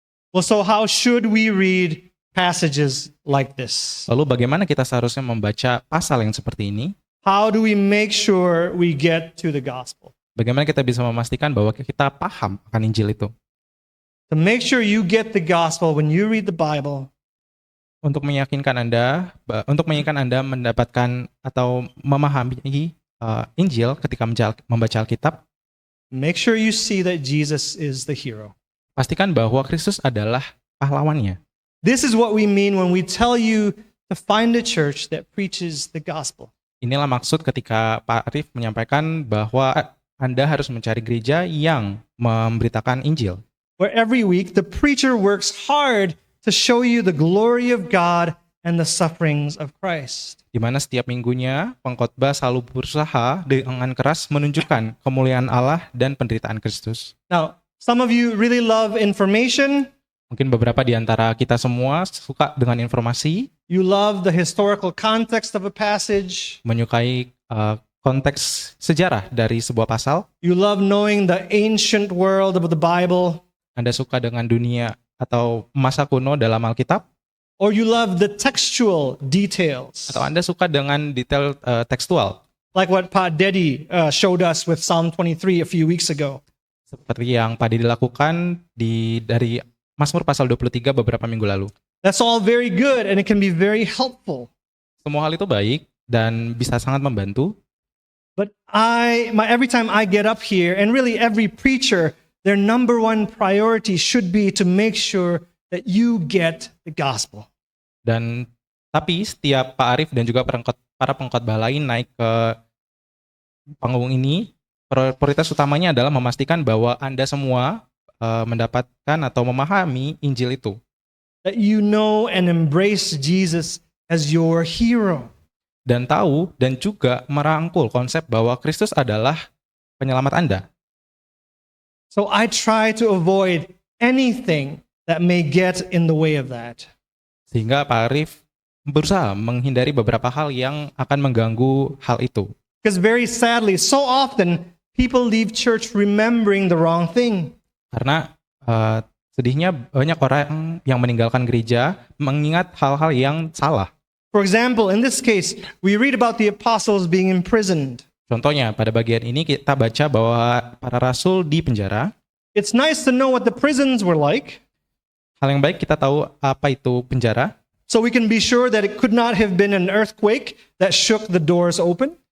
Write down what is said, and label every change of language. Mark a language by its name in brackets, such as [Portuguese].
[English] Well, so how should we read passages like this? [Indonesian] Lalu bagaimana kita seharusnya membaca pasal yang seperti ini? [English] How do we make sure we get to the gospel? [Indonesian] Bagaimana kita bisa memastikan bahwa kita paham akan Injil itu? [English] To make sure you get the gospel when you read the Bible, [Indonesian] Untuk meyakinkan Anda mendapatkan atau memahami Injil ketika membaca Alkitab, [English] make sure you see that Jesus is the hero. [Indonesian] pastikan bahwa Kristus adalah pahlawannya. [English] This is what we mean when we tell you to find a church that preaches the gospel. [Indonesian] Inilah maksud ketika Pak Arif menyampaikan bahwa Anda harus mencari gereja yang memberitakan Injil. [English] Where every week the preacher works hard to show you the glory of God and the sufferings of Christ. [Indonesian] Di mana setiap minggunya pengkhotbah selalu berusaha dengan keras menunjukkan kemuliaan Allah dan penderitaan Kristus. [English] Now, some of you really love information. [Indonesian] Mungkin beberapa di antara kita semua suka dengan informasi, [English] You love the historical context of a passage. [Indonesian] menyukai konteks sejarah dari sebuah pasal. [English] You love knowing the ancient world of the Bible. [Indonesian] Anda suka dengan dunia atau masa kuno dalam Alkitab, [English] Or you love the textual details. [Indonesian] atau Anda suka dengan detail tekstual, [English] Like what Pa Dedi showed us with Psalm 23 a few weeks ago. [Indonesian] seperti yang Pak Didi lakukan dari Mazmur pasal 23 beberapa minggu lalu. [English] That's all very good and it can be very helpful. [Indonesian] Semua hal itu baik dan bisa sangat membantu. [English] But every time I get up here, and really every preacher, their number one priority should be to make sure that you get the gospel. [Indonesian] Tapi setiap Pak Arif dan juga para pengkhotbah lain naik ke panggung ini, prioritas utamanya adalah memastikan bahwa Anda semua mendapatkan atau memahami Injil itu. [English] That you know and embrace Jesus as your hero. [Indonesian] Dan tahu dan juga merangkul konsep bahwa Kristus adalah penyelamat Anda. [English] So I try to avoid anything that may get in the way of that. [Indonesian] Sehingga Pak Arif berusaha menghindari beberapa hal yang akan mengganggu hal itu. [English] Because very sadly, so often people leave church remembering the wrong thing. [Indonesian] Karena sedihnya banyak orang yang meninggalkan gereja mengingat hal-hal yang salah. [English] For example, in this case, we read about the apostles being imprisoned. [Indonesian] Contohnya, pada bagian ini kita baca bahwa para rasul di penjara. [English] It's nice to know what the prisons were like, [Indonesian] Hal yang baik kita tahu apa itu penjara, [English] so we can be sure that it could not have been an earthquake that shook the doors open.